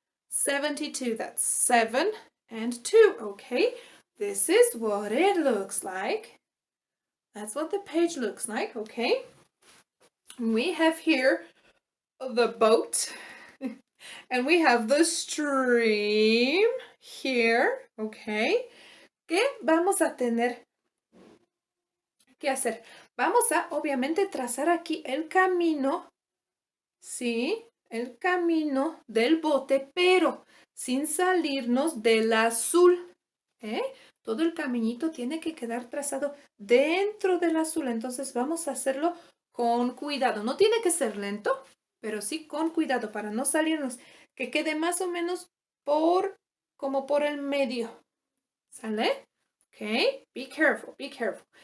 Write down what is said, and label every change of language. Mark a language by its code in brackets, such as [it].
[en] 72, that's 7 and 2. Okay, this is what it looks like. That's what the page looks like. Okay, we have here the boat and we have the stream here. [es] Okay, ¿qué vamos a tener que hacer? Vamos a obviamente trazar aquí el camino, ¿sí? El camino del bote, pero sin salirnos del azul, ¿eh? Todo el caminito tiene que quedar trazado dentro del azul, entonces vamos a hacerlo con cuidado. No tiene que ser lento, pero sí con cuidado para no salirnos, que quede más o menos como por el medio, ¿sale? [en] Ok, be careful, be careful.